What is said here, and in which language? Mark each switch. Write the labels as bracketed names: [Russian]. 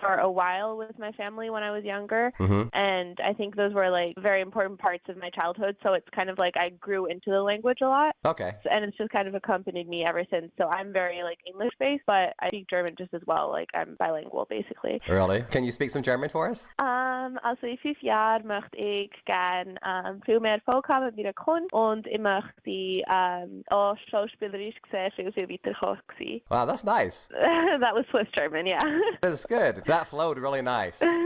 [English] for a while with my family when I was younger, and I think those were like very important parts of my childhood. So it's kind of like I grew into the language a lot. Okay. And it's just kind of accompanied me ever since. So I'm very like English-based, but I speak German just as well. Like I'm bilingual, basically. Really? Can you speak some German for us? [German] Also in 5 Jahren möchte ich gern viel mehr Erfolg haben mit meiner Kunst und ich möchte auch schauspielerisch sehr viel weiter sein. [English] Wow, that's nice. That was Swiss German, yeah. That's good. That flowed really nice.